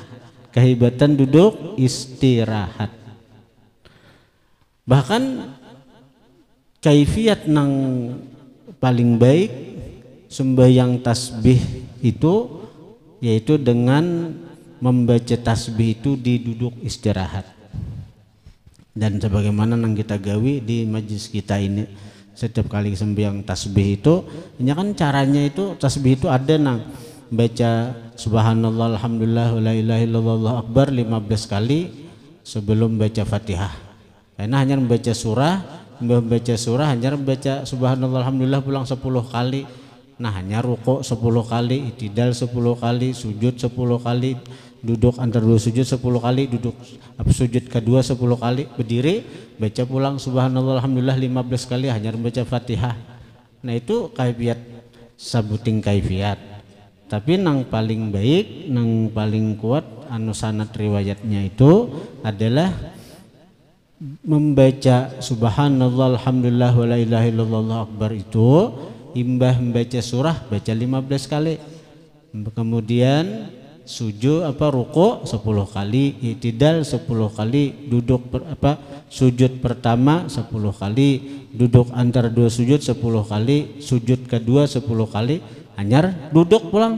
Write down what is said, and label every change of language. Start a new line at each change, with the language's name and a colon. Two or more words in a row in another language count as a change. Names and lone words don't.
Indonesian: Kehebatan duduk istirahat. Bahkan kaifiat nang paling baik sembahyang tasbih itu yaitu dengan membaca tasbih itu di duduk istirahat. Dan sebagaimana nang kita gawi di majlis kita ini, setiap kali sembahyang tasbih itu, ini kan caranya itu tasbih itu ada nang baca
Arabic: سبحان الله الحمد لله لا إله إلا الله الله أكبر
Indonesian: 15 kali sebelum baca Fatihah. Karena hanya membaca surah hanya membaca
Arabic: سبحان الله الحمد لله
Indonesian: pulang 10 kali. Nah, hanya rukuk 10 kali, itidal 10 kali, sujud 10 kali, duduk antara dua sujud 10 kali, duduk sujud kedua 10 kali, berdiri baca pulang
Arabic: سبحان الله الحمد لله
Indonesian: 15 kali, hanya membaca Fatihah. Nah, itu kaifiat sabuting kaifiat. Tapi nang paling baik, nang paling kuat anu sanad riwayatnya itu adalah membaca
Arabic: سبحان الله الحمد لله ولا إله إلا الله الله أكبر
Indonesian: itu imbah membaca surah baca 15 kali. Kemudian sujud ruku 10 kali, i'tidal 10 kali, duduk sujud pertama 10 kali, duduk antara dua sujud 10 kali, sujud kedua 10 kali, hanyar duduk pulang.